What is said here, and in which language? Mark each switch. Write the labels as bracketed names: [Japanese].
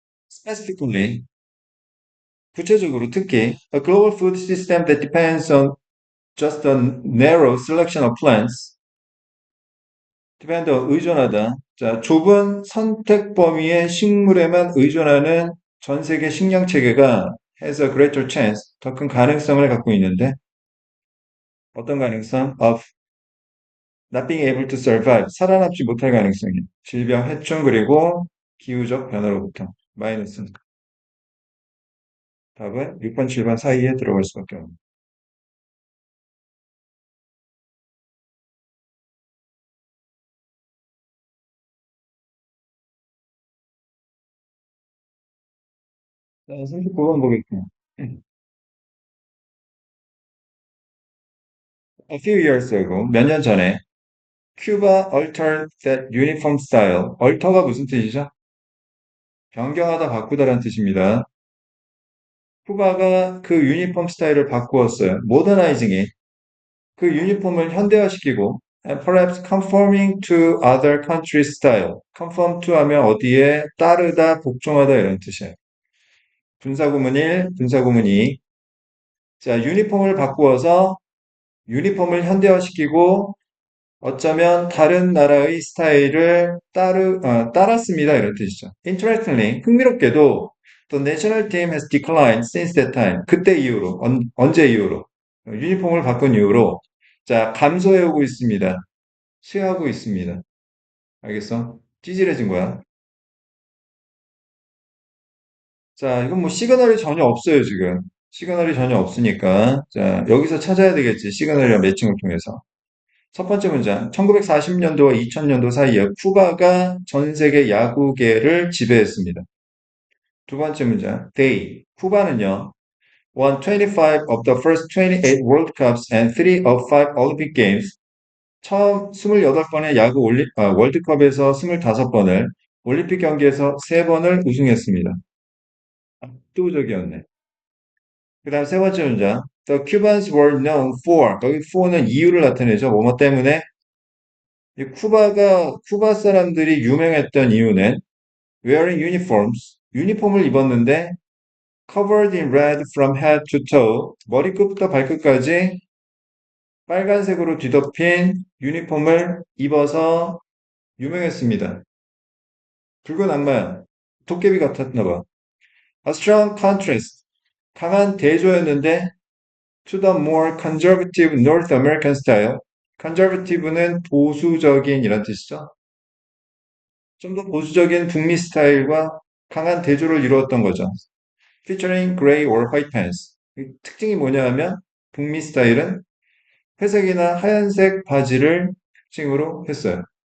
[English] Specifically, [Korean] 구체적으로 특히 [English] a global food system that depends on just a narrow selection of plants, depend on [Korean] 의존하다. 자, 좁은 선택 범위의 식물에만 의존하는 전 세계 식량 체계가 [English] has a greater chance, [Korean] 더 큰 가능성을 갖고 있는데 어떤 가능성? [English] Of not being able to survive, [Korean] 살아남지 못할 가능성이. 질병, 해충, 그리고 기후적 변화로부터. 마이너스. 답은 6번, 7번 사이에 들어갈 수밖에 없습니다. 자, 39번 보겠습니다. [English] A few years ago, [Korean] 몇 년 전에, [English] Cuba altered that uniform style. [Korean] alter가 무슨 뜻이죠? 변경하다, 바꾸다라는 뜻입니다. 쿠바가 그 유니폼 스타일을 바꾸었어요. [English] modernizing it. [Korean] 그 유니폼을 현대화시키고 [English] and perhaps conforming to other countries' style. [Korean] conform to 하면 어디에 따르다, 복종하다 이런 뜻이에요. 분사구문 1, 분사구문 2. 자, 유니폼을 바꾸어서 유니폼을 현대화시키고 어쩌면 다른 나라의 스타일을 따랐습니다. 이런 뜻이죠. [English] Interestingly, [Korean] 흥미롭게도 [English] the national team has declined since that time. [Korean] 그때 이후로, 언제 이후로? 유니폼을 바꾼 이후로 자, 감소해오고 있습니다. 쇠하고 있습니다. 알겠어? 찌질해진 거야. 자, 이건 뭐 시그널이 전혀 없어요, 지금. 시그널이 전혀 없으니까. 자, 여기서 찾아야 되겠지. 시그널이랑 매칭을 통해서. 첫 번째 문장. 1940년도와 2000년도 사이에 쿠바가 전 세계 야구계를 지배했습니다. 두 번째 문장. [English] They, [Korean] 쿠바는요, [English] won 25 of the first 28 World Cups and 3 of 5 Olympic Games. [Korean] 처음 28번의 월드컵에서 25번을, 올림픽 경기에서 3번을 우승했습니다. 압도적이었네. 그 다음 세 번째 문장. [English] The Cubans were known for. [Korean] 여기 for는 이유를 나타내죠. 뭐뭐 때문에. 이 쿠바 사람들이 유명했던 이유는 [English] wearing uniforms. [Korean] 유니폼을 입었는데 [English] covered in red from head to toe. [Korean] 머리끝부터 발끝까지 빨간색으로 뒤덮인 유니폼을 입어서 유명했습니다. 붉은 악마, 도깨비 같았나 봐. [English] A strong contrast. [Korean] 강한 대조였는데 [English] to the more conservative North American style. [Korean] conservative는 보수적인 이란 뜻이죠. 좀 더 보수적인 북미 스타일과 강한 대조를 이루었던 거죠. [English] featuring gray or white pants. [Korean] 특징이 뭐냐 하면 북미 스타일은 회색이나 하얀색 바지를 특징으로 했어요.